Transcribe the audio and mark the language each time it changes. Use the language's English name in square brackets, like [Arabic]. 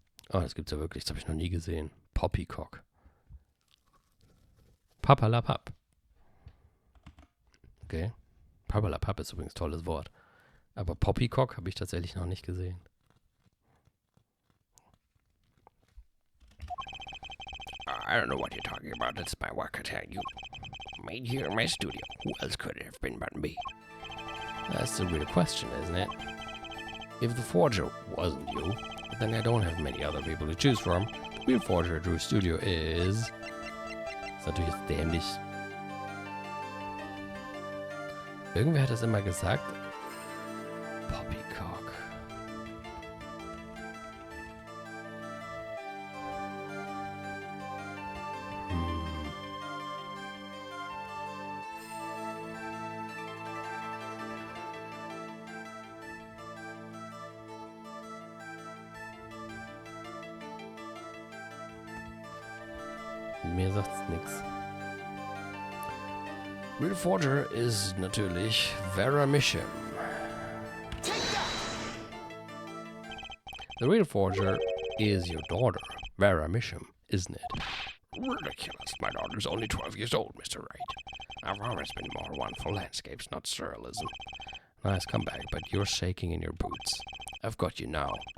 [German] Oh, das gibt's ja wirklich. Das habe ich noch nie gesehen. Poppycock. Papalapap. Okay. Papalapap ist übrigens ein tolles Wort. Aber Poppycock habe ich tatsächlich noch nicht gesehen. [English] I don't know what you're talking about. That's my work, I tell you. Made here in my studio. Who else could it have been but me? That's the real question, isn't it? If the forger wasn't you, then I don't have many other people to choose from. The real forger at Drew's Studio is... [German] Ist natürlich jetzt dämlich. Irgendwer hat das immer gesagt. Poppycock. Mir sagt's nix. Real Forger ist natürlich Vera Misham. [English] The real forger is your daughter, Vera Misham, isn't it? Ridiculous. My daughter's only 12 years old, Mr. Wright. I've always been more one for landscapes, not surrealism. Nice comeback, but you're shaking in your boots. I've got you now.